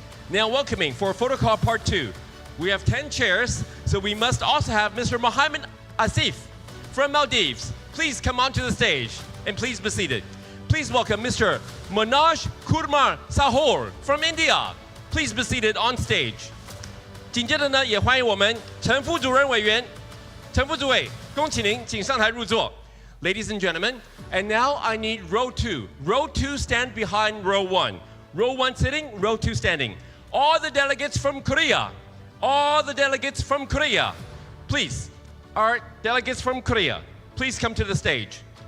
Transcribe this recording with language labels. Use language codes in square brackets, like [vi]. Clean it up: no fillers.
[en] Now welcoming for photo call part 2. We have 10 chairs, so we must also have Mr. Mohammed Asif from Maldives. Please come onto the stage and please be seated. Please welcome Mr. Manoj Kurmar Sahor from India. Please be seated on stage. [zh] 紧接着呢，也欢迎我们陈副主任委员，陈副主委，恭请您请上台入座。 [en] Ladies and gentlemen, and now I need row 2. Row 2 stand behind row 1. Row 1 sitting, row 2 standing. All the delegates from Korea. All the delegates from Korea. Please, our delegates from Korea, please come to the stage.